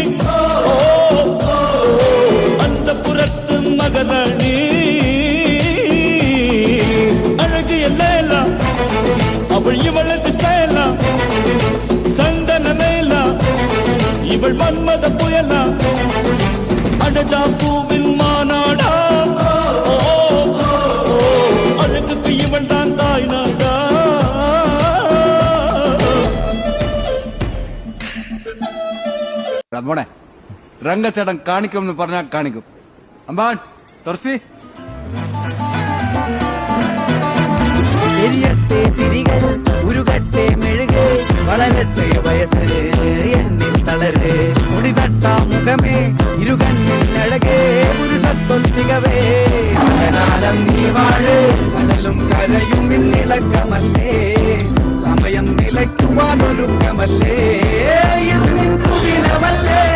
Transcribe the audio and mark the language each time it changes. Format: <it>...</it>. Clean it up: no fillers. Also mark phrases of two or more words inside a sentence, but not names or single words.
<ta>அந்த புறத்து மகராணி அழகிய லேலா, அவள் இவளது ஸ்டைலா, சந்தன மேலா, இவள் மன்மத புயலா, அடடா பூவின் மாநாடா, அழகுக்கு இவள் தான் தாய் நாடா.</ta> <ml>മോനെ രംഗച്ചേട്ടൻ കാണിക്കും എന്ന് പറഞ്ഞാൽ കാണിക്കും. അമ്പാൻ തുറസി എരിയട്ടെ തിരികൾ ഉരുകട്ടെ മെഴുകേ വളരട്ടെ വയസ്സ് എന്നിൽ തളര് മുടി തട്ടാ മുഖമേ ഇരുകണ്ണിൽ അഴകേ പുരുഷത്തൊത്തികവേ കാലം നീ വാഴ് കടലും കരയും ഇന്നിളക്കമല്ലേ സമയം നിലയ്ക്കുവാനൊരുക്കമല്ലേ ഇത് നിൻ സുദിനമല്ലേ.</ml>